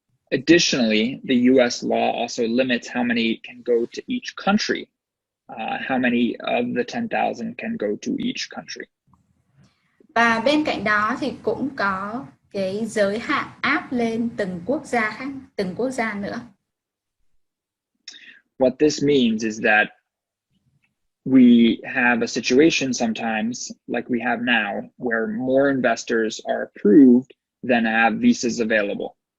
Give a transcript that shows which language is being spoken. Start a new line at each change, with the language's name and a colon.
English: Additionally, the US law also limits how many can go to each country. How many of the 10,000 can go to each country.
Vietnamese: Và bên cạnh đó thì cũng có cái giới hạn áp lên từng quốc gia khác, từng quốc gia nữa.
English: What this means is that we have a situation sometimes, like we have now, where more investors are approved than have visas available.